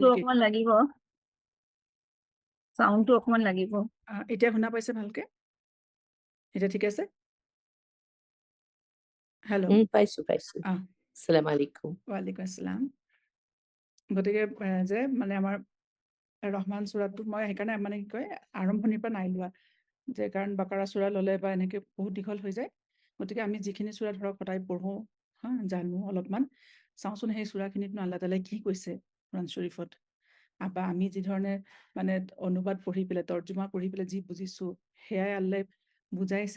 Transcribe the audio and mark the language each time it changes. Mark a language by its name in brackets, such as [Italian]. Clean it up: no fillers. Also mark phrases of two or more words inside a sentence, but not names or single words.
[Assamese] সাউন্ডটো নেকি অকমান লাগিব সাউন্ডটো অকমান লাগিব এতিয়া শুনা পাইছে ভালকে এটা ঠিক আছে হেল্ল [Arabic] পাইছো السلام عليكم وعليكم السلام [Assamese] গতিকে যে আমাৰ ৰহমান সূৰাটো মই সেইকাৰণে কি কয় আৰম্ভণিৰ পৰা নাই লোৱা যে কাৰণ বাকাৰা সূৰা ললে বা এনেকে বহুত দীঘল হৈ যায় গতিকে আমি যিখিনি সূৰা ধৰক সদায় পঢ়ো জানো অলপমান চাওঁচোন সেই সূৰাখিনিত আল্লাহ তাআলাই কি কৈছে কুৰান শৰীফত বা আমি যি ধৰণে অনুবাদ পঢ়ি পেলাই তৰ্জমা পঢ়ি পেলাই যি বুজিছো সেয়াই আল্লাহ বুজাইছে